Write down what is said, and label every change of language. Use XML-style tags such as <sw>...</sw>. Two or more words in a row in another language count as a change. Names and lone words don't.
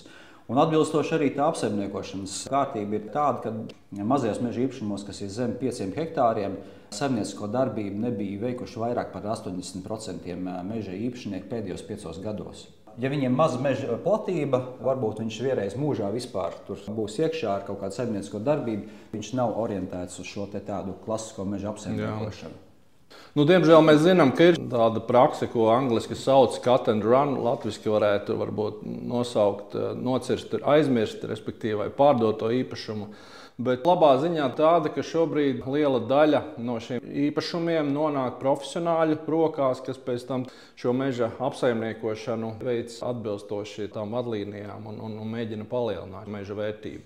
<lv>Un atbilstoši arī tā apsaimniekošanas kārtība ir tāda, ka mazajos meža īpašumos, kas ir zem 5 hektāriem, saimniecisko darbību nebija veikuši vairāk par 80% meža īpašnieku pēdējos 5 gados. Ja viņiem ir maza meža platība, varbūt viņš vienreiz mūžā vispār tur būs iekšā ar kaut kādu saimniecisko darbību, viņš nav orientēts uz šo tādu klasisko meža apsaimniekošanu.</lv> <en>Diemžēl mēs zinām, ka ir tāda prakse, ko angliski sauc cut and run.</en> <lv>Latviski varētu varbūt nosaukt, nocirst, aizmirst, respektīvi pārdot to īpašumu. Bet labā ziņā tāda, ka šobrīd liela daļa no šiem īpašumiem nonāk profesionāļu rokās, kas pēc tam šo meža apsaimniekošanu veic atbilstoši tām vadlīnijām un mēģina palielināt meža vērtību.</lv>